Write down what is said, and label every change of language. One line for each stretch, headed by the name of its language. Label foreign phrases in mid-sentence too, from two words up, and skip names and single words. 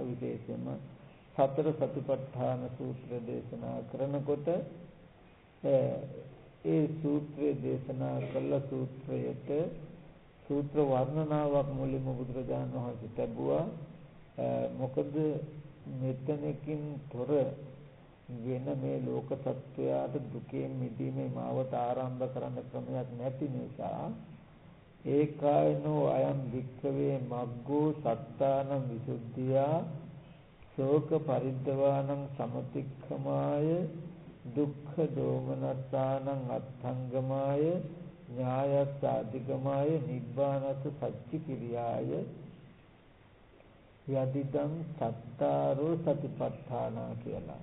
Sinhala: විශේෂයෙන්ම සතර සතිපට්ඨාන සූත්‍ර දේශනා කරනකොට ඒ සූත්‍රය දේශනා කළ සූත්‍රයට සූත්‍ර වර්ණනාවක් මුලින්ම බුදුරජාණන් වහන්සේ ලැබුවා. මොකද මෙතනකින් තොර වෙන මේ ලෝක සත්වයාට දුකෙන් මිදීමේ මාවත ආරම්භ කරන්න ක්‍රමයක් නැති නිසා
Pali: ඒකායනෝ අයම් වික්ඛවේ මග්ගෝ සත්තානං විසුද්ධියා ශෝක පරිද්දවානං සමතික්ඛමාය දුක්ඛ දෝමනස්සානං අත්ථංගමාය ඥායස්ස අධිගමාය නිබ්බානස්ස සච්චි කිරියාය යදිදං සත්තාරෝ සතිපට්ඨාන කියලා.